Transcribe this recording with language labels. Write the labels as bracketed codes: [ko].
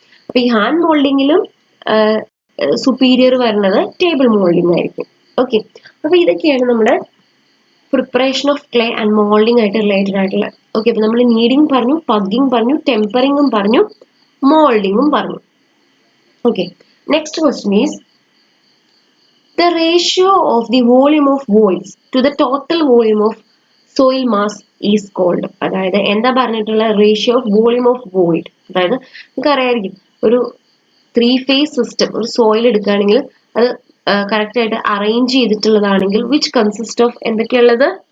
[ml] അപ്പൊ ഈ hand മോൾഡിങ്ങിലും superior വരുന്നത് ടേബിൾ മോൾഡിംഗ് ആയിരിക്കും. ഓക്കെ, അപ്പൊ ഇതൊക്കെയാണ് നമ്മുടെ preparation of clay and moulding ആയിട്ട് റിലേറ്റഡ് ആയിട്ടുള്ള. ഓക്കെ, അപ്പൊ നമ്മൾ നീഡിങ് പറഞ്ഞു, പഗ്ഗിങ് പറഞ്ഞു, ടെമ്പറിങ്ങും പറഞ്ഞു, മോൾഡിങ്ങും പറഞ്ഞു. [en] Okay, next question is the ratio of the volume of voids to the total volume of soil mass is called. [ml] അതായത് എന്താ പറഞ്ഞിട്ടുള്ള ratio of volume of void. അതായത് നിങ്ങൾക്ക് അറിയാമായിരിക്കും ഒരു 3 phase സിസ്റ്റം ഒരു സോയിൽ എടുക്കുകയാണെങ്കിൽ അത് കറക്റ്റ് ആയിട്ട് അറേഞ്ച് ചെയ്തിട്ടുള്ളതാണെങ്കിൽ [en] which consist of [ml] എന്തൊക്കെയുള്ളത്?